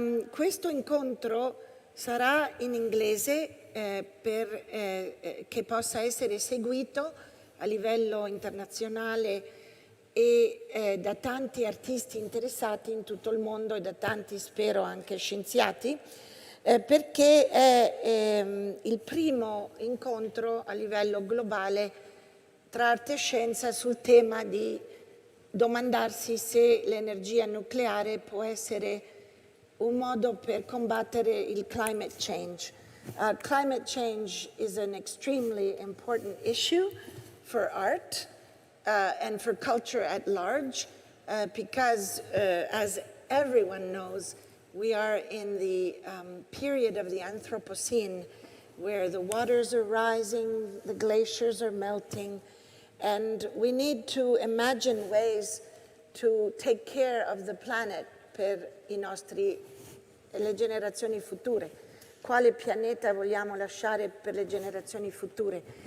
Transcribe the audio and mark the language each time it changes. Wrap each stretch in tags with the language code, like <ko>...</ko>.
<it>Questo incontro sarà in inglese che possa essere seguito a livello internazionale e da tanti artisti interessati in tutto il mondo e da tanti, spero, anche scienziati, perché è il primo incontro a livello globale tra arte e scienza sul tema di domandarsi se l'energia nucleare può essere un modo per combattere il climate change.</it> <en>Climate change is an extremely important issue for art and for culture at large because, as everyone knows, we are in the period of the Anthropocene where the waters are rising, the glaciers are melting, and we need to imagine ways to take care of the planet</en> <it>per le generazioni future. Quale pianeta vogliamo lasciare per le generazioni future?</it>